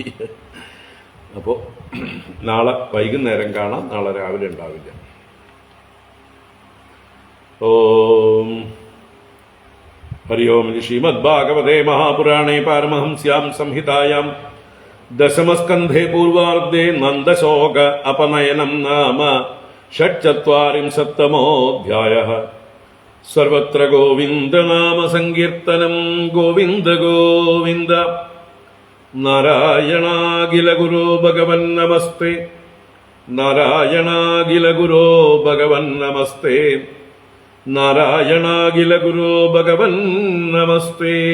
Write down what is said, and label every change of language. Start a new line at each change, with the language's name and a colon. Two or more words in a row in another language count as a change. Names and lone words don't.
Malayalam: അപ്പോൾ നാളെ വൈകുന്നേരം കാണാം, നാളെ രാവിലെ ഉണ്ടാവില്ല.
Sanskrit: ഓം ഹരി ഓം. ശ്രീമദ്ഭാഗവതേ മഹാപുരാണേ പാരമഹംസ്യാം സംഹിതായാം ദശമസ്കന്ധേ പൂർവാർദ്ധേ നന്ദശോക അപനയനം നാമ षट्चत्वारिंशत्तमोऽध्यायः. सर्वत्र गोविन्दनाम सङ्कीर्तनं गोविन्द गोविन्द. नारायणाखिलगुरो भगवन्नमस्ते, नारायणाखिलगुरो भगवन्नमस्ते, नारायणाखिलगुरो भगवन्नमस्ते.